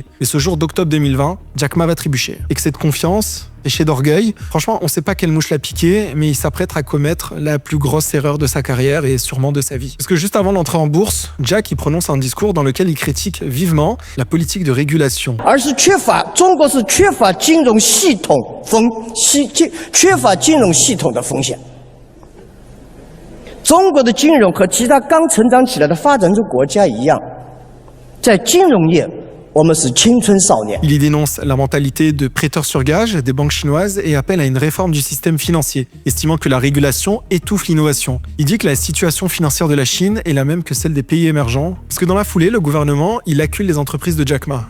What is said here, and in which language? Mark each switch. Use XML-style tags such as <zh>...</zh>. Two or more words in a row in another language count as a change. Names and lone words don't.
<fr>Et ce jour d'octobre 2020, Jack Ma va trébucher. Excès de confiance, péché d'orgueil. Franchement, on ne sait pas quelle mouche l'a piqué, mais il s'apprête à commettre la plus grosse erreur de sa carrière et sûrement de sa vie. Parce que juste avant l'entrée en bourse, Jack il prononce un discours dans lequel il critique vivement la politique de régulation.</fr> <zh>缺乏金融系统的风险。中国的金融和其他刚成长起来的发展中国家一样，在金融业 Il</zh> <fr>y dénonce la mentalité de prêteur sur gage des banques chinoises et appelle à une réforme du système financier, estimant que la régulation étouffe l'innovation. Il dit que la situation financière de la Chine est la même que celle des pays émergents, parce que dans la foulée, le gouvernement, il accule les entreprises de Jack Ma.</fr>